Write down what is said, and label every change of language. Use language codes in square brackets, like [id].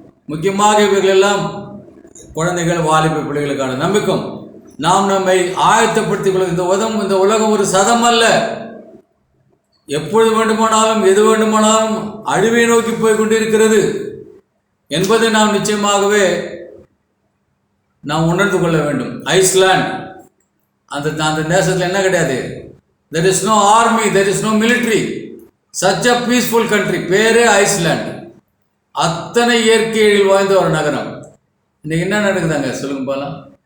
[ta] முக்கியமாக இவர்களெல்லாம் குழந்தைகள், வாலிப பிள்ளைகளுக்கான நம்பிக்கும். நாம் நம்மை ஆயத்தப்படுத்திக் கொள்ள இந்த உலகம் ஒரு சதம் அல்ல. எப்பொழுது வேண்டுமானாலும் எது வேண்டுமானாலும் அழிவை நோக்கி போய் கொண்டிருக்கிறது என்பதை நாம் நிச்சயமாகவே நாம் உணர்ந்து கொள்ள வேண்டும். ஐஸ்லாண்ட் அந்த தேசத்தில் என்ன கிடையாது, [en] there is no army, there is no military, such a peaceful country. [ta] பேரே ஐஸ்லாண்ட். அத்தனை இயற்கை எழில் வாய்ந்த ஒரு நகரம். இன்னைக்கு என்ன நடக்குதாங்க சொல்லுங்க போலாம்?